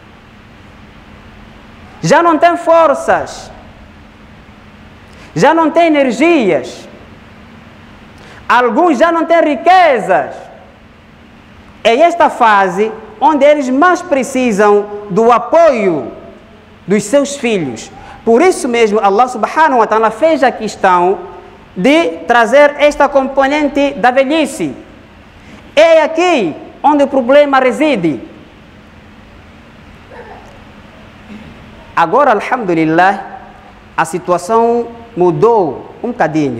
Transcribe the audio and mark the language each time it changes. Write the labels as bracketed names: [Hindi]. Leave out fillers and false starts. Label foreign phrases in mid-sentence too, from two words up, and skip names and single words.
[Portuguese] Já não tem forças, já não tem energias, alguns já não têm riquezas. É esta fase onde eles mais precisam do apoio dos seus filhos. Por isso mesmo, [Arabic] الله سبحانه وتعالى [Portuguese] fez a questão de trazer esta componente da velhice. É aqui onde o problema reside. Agora, alhamdulillah, a situação mudou um bocadinho.